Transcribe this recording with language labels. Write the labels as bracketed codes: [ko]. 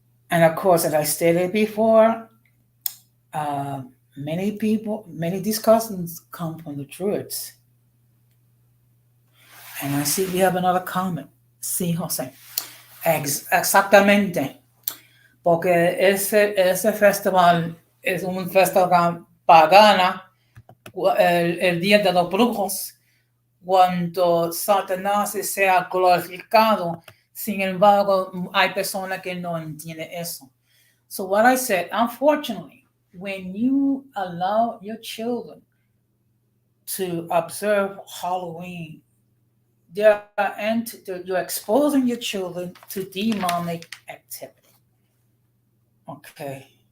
[en] And of course, as I stated before, uh, many discussions come from the Druids. And I see we have another comment. [es] Sí, José. Exactamente. Porque ese festival es un festival pagano, el Día de los Brujos, cuando Satanás sea glorificado. Sin embargo, hay personas que no entienden eso. [en] So what I said, unfortunately, when you allow your children to observe Halloween, you're exposing your children to demonic activity. Okay.